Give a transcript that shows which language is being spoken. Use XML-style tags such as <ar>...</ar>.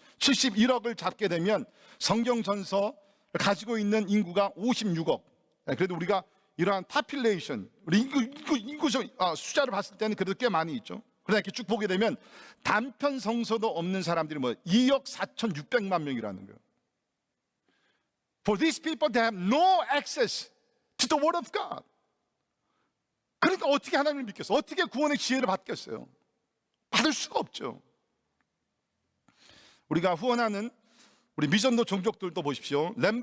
<ko>71억을 잡게 되면 성경 전서를 가지고 있는 인구가 56억. 그래도 우리가 이러한 파퓰레이션, 우리 인구 숫자를 봤을 때는 그래도 꽤 많이 있죠. 그러나 이렇게 쭉 보게 되면 단편 성서도 없는 사람들이 2억 4,600만 명이라는 거예요.</ko> <en>For these people, they have no access to the Word of God.</en> <ko>그러니까 어떻게 하나님을 믿겠어요? 어떻게 구원의 지혜를 받겠어요? 받을 수가 없죠. 우리가 후원하는 우리 미전도 종족들도 보십시오.</ko>